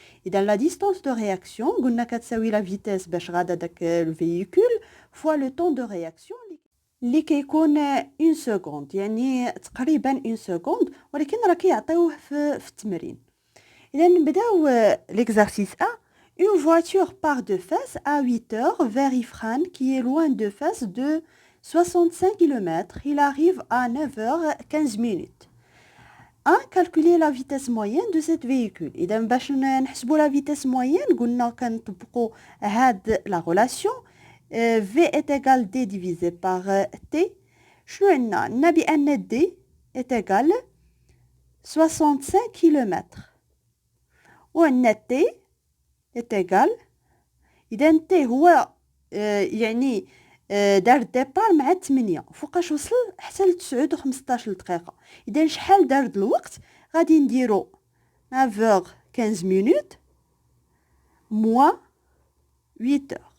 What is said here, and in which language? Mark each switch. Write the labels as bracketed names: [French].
[Arabic] اذا لا ديستونس دو رياكسيون قلنا كتساوي لا فيتيس باش غادا داك الفيكول فوا لو طون دو رياكسيون اللي كيكون 1 سكوند، يعني تقريبا 1 سكوند، ولكن راه كيعطيوه في التمرين. اذا نبداو l'exercice 1. [French] Une voiture part de face à 8 heures vers Ifrane qui est loin de face de 65 km. Il arrive à 9h15 minutes. 1. Calculer la vitesse moyenne de cette véhicule. [Arabic] إذا باش نحسبوا [French] la vitesse moyenne [Arabic] قلنا كنطبقوا هاد [French] la relation V est égal D divisé par T. [Arabic] شنو عندنا بأن [French] D est égal 65 km وعندنا T est égal. [Arabic] إذا T هو يعني دار الديبار مع 8 فوقاش وصل حتى ل 9:15 دقيقة. إذا شحال دار الوقت؟ غادي نديرو [French] 9h15 minutes moins 8 heures.